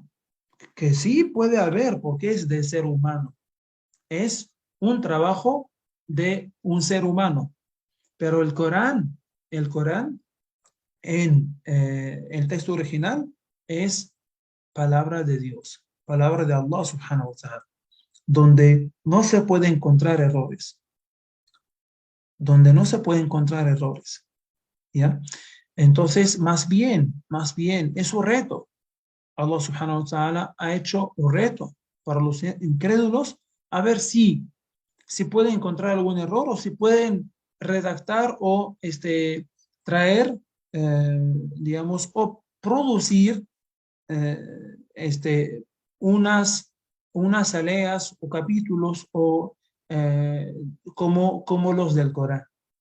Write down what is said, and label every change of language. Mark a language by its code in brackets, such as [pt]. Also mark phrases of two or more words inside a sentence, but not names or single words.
[es] Que sí puede haber, porque es de ser humano. Es un trabajo de un ser humano. Pero el Corán en el texto original es palabra de Dios, palabra de [ar] الله سبحانه وتعالى, [es] donde no se puede encontrar errores, donde no se puede encontrar errores, ¿ya? Entonces, más bien, es un reto. [ar] الله سبحانه وتعالى [es] ha hecho un reto para los incrédulos a ver si pueden encontrar algún error o si pueden redactar o traer, digamos, o producir eh, este, unas aleas o capítulos o como los del Corán.